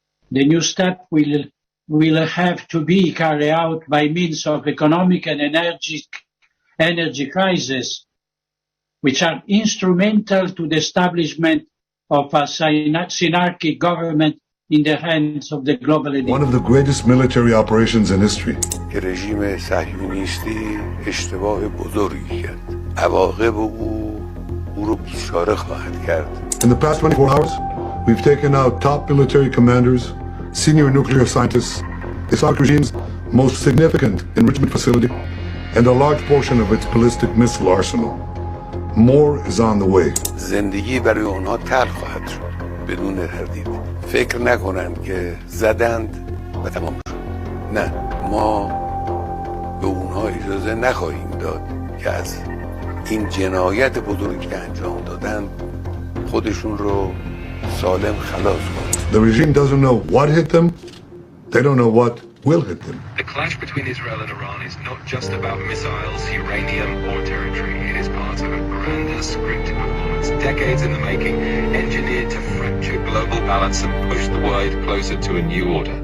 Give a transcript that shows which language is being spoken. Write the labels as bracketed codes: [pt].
[en] The new step will have to be carried out by means of economic and energy crises, which are instrumental to the establishment of a synarchic government in the hands of the global elite. One of the greatest military operations in history. [fa] که رژیم صهیونیستی اشتباه بزرگی کرد. عواقب او رو بیچاره خواهد کرد. [en] In the past 24 hours, we've taken out top military commanders, senior nuclear scientists, the Islamic regime's most significant enrichment facility, and a large portion of its ballistic missile arsenal. More is on the way. [fa] زندگی برای اونها تلخ خواهد شد بدون تردید. فکر نکنند که زدند و تمام شد. نه، ما به اونها اجازه نخواهیم داد که از این جنایت بزرگی که انجام دادن خودشون رو سالم خلاص کنند. [en] The regime doesn't know what hit them. They don't know what will hit them. The clash between Israel and Iran is not just about missiles, uranium, or territory. It is part of a grander scripted performance, decades in the making, engineered to fracture global balance and push the world closer to a new order.